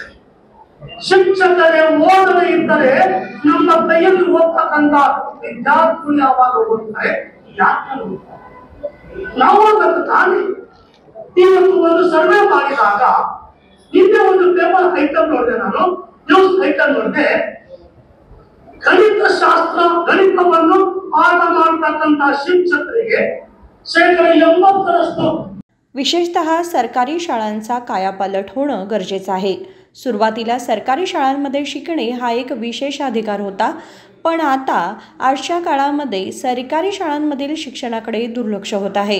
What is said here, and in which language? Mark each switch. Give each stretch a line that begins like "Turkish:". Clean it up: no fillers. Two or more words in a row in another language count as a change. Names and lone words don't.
Kannada: ಶಿಕ್ಷಕರೇ ಓದದೇ ಇದ್ದರೆ ನಮ್ಮ ಕೈಯಲ್ಲಿ ಓದ್ತಕ್ಕಂಥ ವಿದ್ಯಾರ್ಥಿಗಳು ಯಾವಾಗ ಓದ್ತಾರೆ, ಯಾಕೆ ನಾವು ಓದಬೇಕು ತಾನೇ. ಇವತ್ತು ಒಂದು ಸರ್ವೆ ಮಾಡಿದಾಗ ನಿನ್ನೆ ಒಂದು
English: paper item
Kannada: ನೋಡಿದೆ, ನಾನು
English: news item
Kannada: ನೋಡಿದೆ. ಗಣಿತವನ್ನು ಪಾಠ ಮಾಡತಕ್ಕಂಥ शिक्षकರಿಗೆ 80%
Marathi: विशेषतः सरकारी शाळांचा कायापालट होणं गरजेचं आहे. सुरुवातीला सरकारी शाळांमध्ये शिकणे हा एक विशेष अधिकार होता, पण आता आजच्या काळामध्ये सरकारी शाळांमधील शिक्षणाकडे दुर्लक्ष होत आहे.